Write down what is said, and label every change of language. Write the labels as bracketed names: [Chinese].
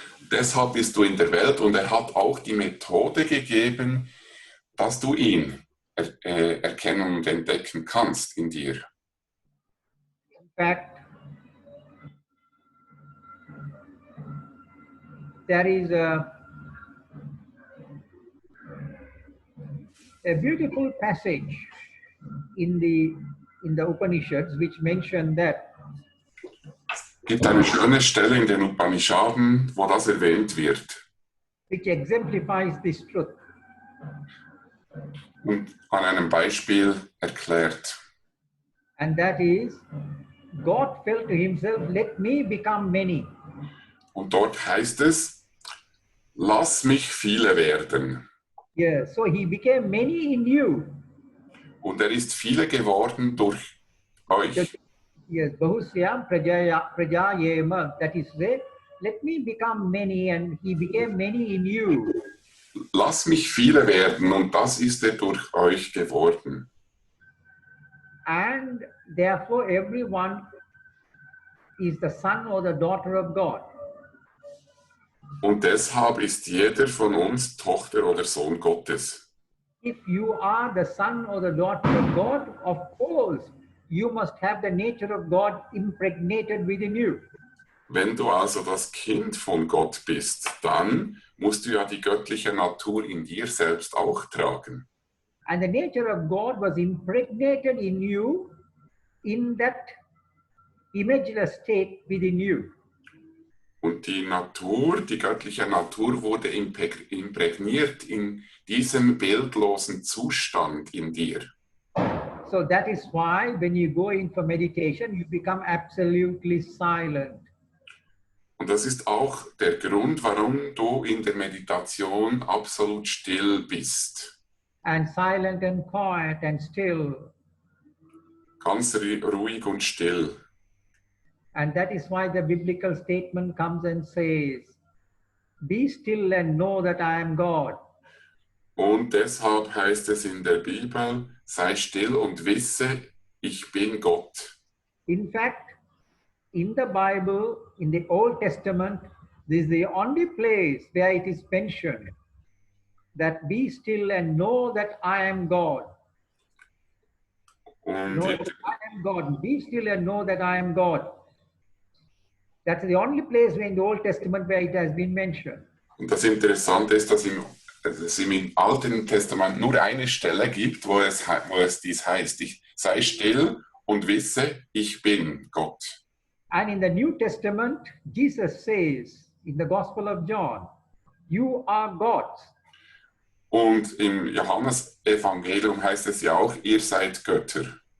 [German] Deshalb bist du in der Welt und er hat auch die Methode gegeben, dass du ihn erkennen und entdecken kannst in dir. [English] In fact, there is a beautiful passage in the Upanishads which mention that [German] Es gibt eine schöne Stelle in den Upanishaden, wo das erwähnt wird. [English] which exemplifies this truth. [German] Und an einem Beispiel erklärt. [English] And that is, God felt to himself, let me become many. [German] Und dort heißt es, lass mich viele werden. [English] Yeah, so he became many in you. [German] Und er ist viele geworden durch euch. [English] Yes, [Sanskrit] Bahusyam Prajayema, [English] that is say, let me become many, and he became many in you. [German] Lass mich viele werden und das ist er durch euch geworden. [English] And therefore everyone is the son or the daughter of God. [German] Und deshalb ist jeder von uns Tochter oder Sohn Gottes. [English] If you are the son or the daughter of God, of course, you must have the nature of God impregnated within you. [German] Wenn du also das Kind von Gott bist, dann musst du ja die göttliche Natur in dir selbst auch tragen. [English] And the nature of God was impregnated in you in that imageless state within you. [German] Und die Natur, die göttliche Natur wurde imprägniert in diesem bildlosen Zustand in dir. [English] So that is why when you go in for meditation, you become absolutely silent. [German] Und das ist auch der Grund, warum du in der Meditation absolut still bist. [English] And silent and quiet and still. [German] Ganz ruhig und still. [English] And that is why the biblical statement comes and says, be still and know that I am God. [German] Und deshalb heißt es in der Bibel, sei still und wisse, ich bin Gott. [English] In fact, in the Bible, in the Old Testament, this is the only place where it is mentioned that be still and know that I am God. [German] Und [English] Know that I am God. Be still and know that I am God. That's the only place in the Old Testament where it has been mentioned. [German] Und das Interessante ist, dass es im Alten Testament nur eine Stelle gibt, wo es dies heißt, sei still und wisse, ich bin Gott. [English] And in the New Testament, Jesus says in the Gospel of John, you are gods. [German] Und im Johannesevangelium heißt es ja auch, ihr seid Götter.